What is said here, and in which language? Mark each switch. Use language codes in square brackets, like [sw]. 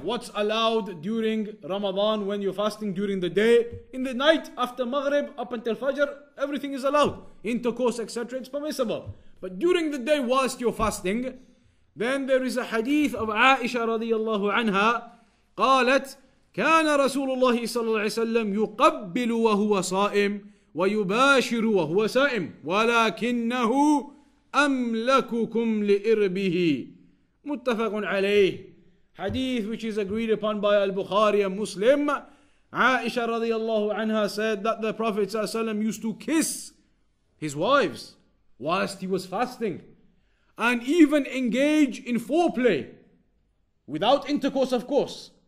[en] What's allowed during Ramadan when you're fasting during the day? In the night, after Maghrib, up until Fajr, everything is allowed. Intercourse, etc. It's permissible. But during the day whilst you're fasting, then there is a hadith of Aisha radiallahu anha. [ar] قالت كان رسول الله صلى الله عليه وسلم يقبل وهو صائم ويباشر وهو سائم ولكنه أملككم لإربه متفق عليه. [en] Hadith which is agreed upon by Al-Bukhari and Muslim. Aisha radiallahu anha said that the Prophet ﷺ used to kiss his wives whilst he was fasting, and even engage in foreplay without intercourse, of course.